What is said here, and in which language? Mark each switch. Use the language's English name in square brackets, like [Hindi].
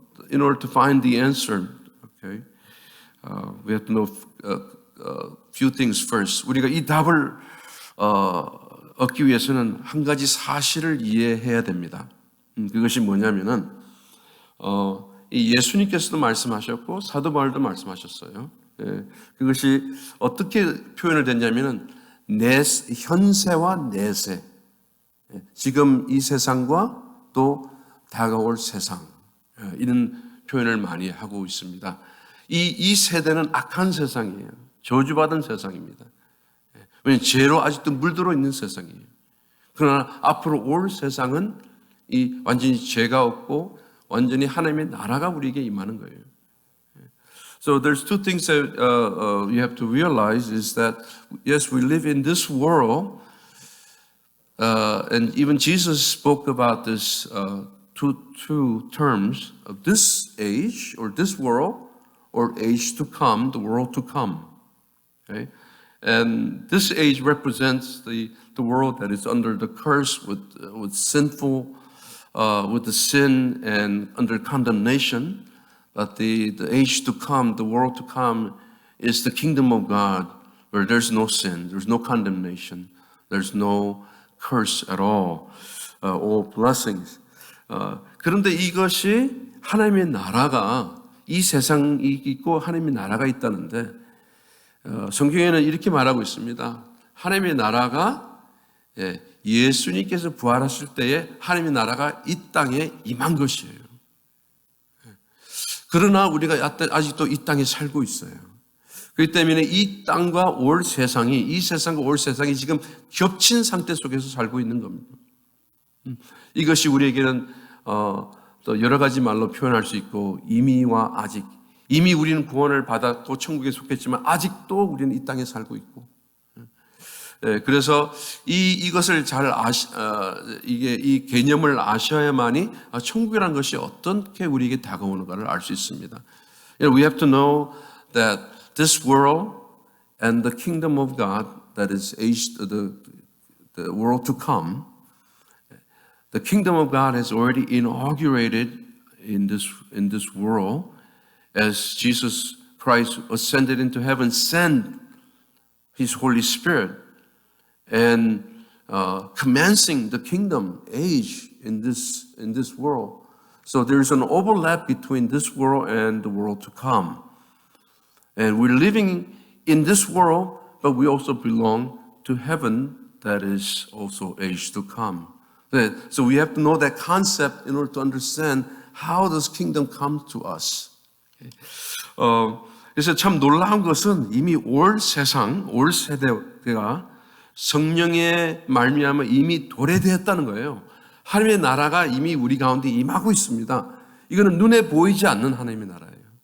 [English] In order to find the answer, okay, we have to know a few things first. [Korean] 우리가 이 답을 얻기 위해서는 한 가지 사실을 이해해야 됩니다. 그것이 뭐냐면은 이 예수님께서도 말씀하셨고 사도 바울도 말씀하셨어요. 그것이 어떻게 표현을 됐냐면은 현세와 내세, 지금 이 세상과 또 다가올 세상, 이런 표현을 많이 하고 있습니다. 이 세대는 악한 세상이에요. 저주받은 세상입니다. 왜냐하면 죄로 아직도 물들어 있는 세상이에요. 그러나 앞으로 올 세상은 이 완전히 죄가 없고 완전히 하나님의 나라가 우리에게 임하는 거예요. [English] So there's two things that you have to realize is that yes, we live in this world, and even Jesus spoke about this two terms of this age or this world or age to come, the world to come. Okay, and this age represents the world that is under the curse with sinful, with the sin and under condemnation. But the age to come, the world to come, is the kingdom of God, where there's no sin, there's no condemnation, there's no curse at all blessings. [Korean] 그런데 이것이 하나님의 나라가 이 세상이 있고 하나님의 나라가 있다는데 성경에는 이렇게 말하고 있습니다. 하나님의 나라가 예수님께서 부활하실 때에 하나님의 나라가 이 땅에 임한 것이에요. 그러나 우리가 아직도 이 땅에 살고 있어요. 그렇기 때문에 이 땅과 올 세상이, 이 세상과 올 세상이 지금 겹친 상태 속에서 살고 있는 겁니다. 이것이 우리에게는 또 여러 가지 말로 표현할 수 있고 이미와 아직, 이미 우리는 구원을 받았고 천국에 속했지만 아직도 우리는 이 땅에 살고 있고, 그래서 이것을 잘 이 개념을 아셔야만이 천국이라는 것이 어떻게 우리에게 다가오는가를 알 수 있습니다. [English] We have to know that this world and the kingdom of God, that is the world to come, the kingdom of God has already inaugurated in this world as Jesus Christ ascended into heaven, sent His Holy Spirit and commencing the kingdom age in this world. So there's an overlap between this world and the world to come. And we're living in this world, but we also belong to heaven that is also age to come. So we have to know that concept in order to understand how this kingdom comes to us. [Korean] 그래서 참 놀라운 것은 이미 올 세상, 올 세대가 성령의 말미암아 이미 도래되었다는 거예요. 하나님의 나라가 이미 우리 가운데 임하고 있습니다. 이거는 눈에 보이지 않는 하나님의 나라예요.